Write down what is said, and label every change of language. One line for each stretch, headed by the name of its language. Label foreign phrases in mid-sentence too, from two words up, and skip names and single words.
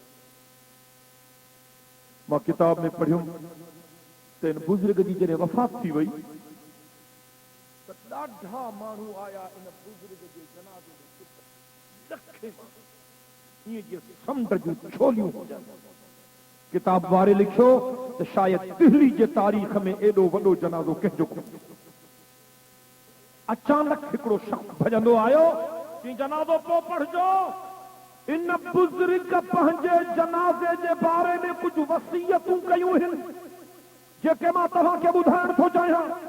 Sindhi: ماں کتاب میں پڑھوں تین بزرگ جی جنہیں وفات تھی وئی ڈاڈھا مانو آیا ان بزرگ جے جنازے میں لکھے یہ جی سمندر جو چھولیوں ہو جائے. کتاب وارے لکھو تو شاید دہلی جے تاریخ میں ایڈو وڈو جنازو کنहिंजो कोन्हे अचानक हिकिड़ो शख्स भजंदो आयो कि जनाज़ो पो पढ़जो इन बुज़ुर्ग पंहिंजे जनाज़े जे बारे में कुझु वसीयतूं कयूं आहिनि जेके मां तव्हांखे ॿुधाइण थो चाहियां